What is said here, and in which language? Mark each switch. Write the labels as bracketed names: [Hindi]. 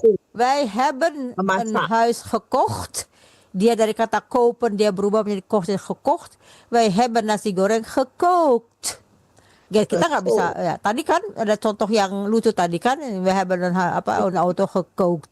[Dutch] Wij hebben een huis gekocht. [Indonesian] Dia dari kata kopen dia berubah menjadi kocht, gekocht. [Dutch] Wij hebben nasi goreng gekookt. [Indonesian] Kita nggak bisa ya. Tadi kan ada contoh yang lucu tadi kan. [Dutch] Wij hebben een auto gekookt.